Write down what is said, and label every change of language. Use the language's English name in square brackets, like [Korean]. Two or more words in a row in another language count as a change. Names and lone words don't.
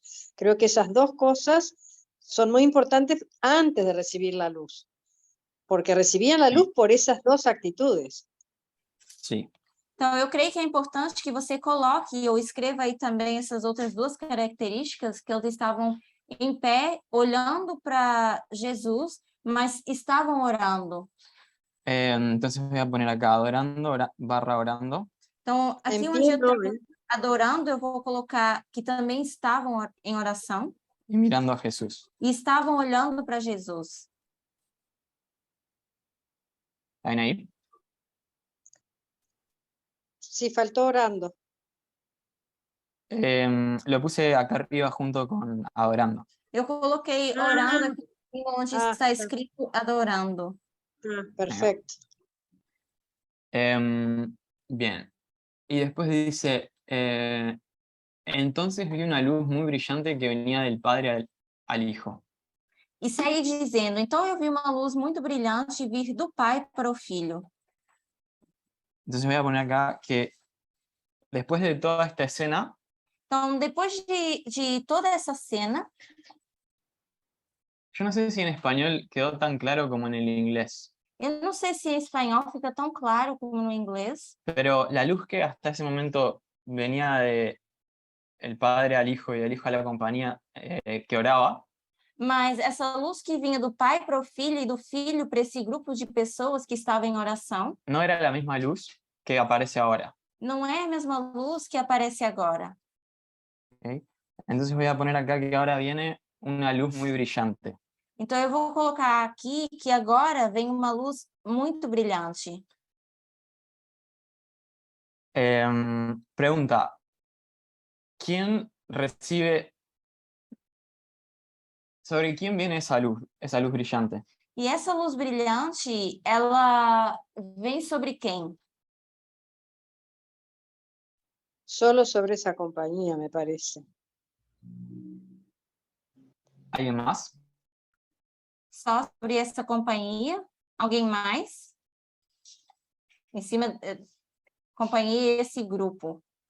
[Spanish] Creo que esas dos cosas son muy importantes antes de recibir la luz, porque recibían la luz por esas dos actitudes. Sí. [Portuguese] Então, eu creio que é importante que você coloque ou escreva aí também essas outras duas características, que eles estavam em pé, olhando para Jesus, mas estavam orando. [Spanish] Entonces voy a poner acá adorando, orando. [Portuguese] Então, aqui Em onde [Spanish] pie [Portuguese] eu no, estou adorando, eu vou colocar que também estavam em oração [Spanish] Y mirando a Jesús. [Portuguese] e estavam olhando para Jesus. [Spanish] ¿Están ahí? Sí, faltó orando. Lo puse acá arriba junto con adorando. [Portuguese] Eu coloquei orando aqui onde está tá. escrito adorando. [Spanish] Perfecto. Bien. Y después dice, entonces vi una luz muy brillante que venía del Padre al Hijo. [Portuguese] E segue dizendo, então eu vi uma luz muito brilhante vir do pai para o filho. [Spanish] Entonces voy a poner acá que después de toda esta escena, [Portuguese] Então, depois de toda essa cena, [Spanish] yo no sé si en español quedó tan claro como en el inglés, [Portuguese] eu não sei se em espanhol fica tão claro como no inglês, [Spanish] pero la luz que hasta ese momento venía de el Padre al Hijo y del Hijo a la compañía que oraba, [Portuguese] mas essa luz que vinha do pai para o filho e do filho para esse grupo de pessoas que estava em oração, [Spanish] no era la misma luz que aparece ahora. [Portuguese] não é a mesma luz que aparece agora. [Spanish] ¿Okay? Entonces voy a poner acá que ahora viene una luz muy brillante. [Portuguese] Então, eu vou colocar aqui que agora vem uma luz muito brilhante. [Spanish] Pregunta, ¿quién recibe, sobre quién viene esa luz brillante? [Portuguese] E essa luz brilhante, ela vem sobre quem? [Spanish] Solo sobre esa compañía, me parece. ¿Alguien más? [Portuguese] Só sobre essa companhia? Alguém mais? Em cima, companhia e esse grupo.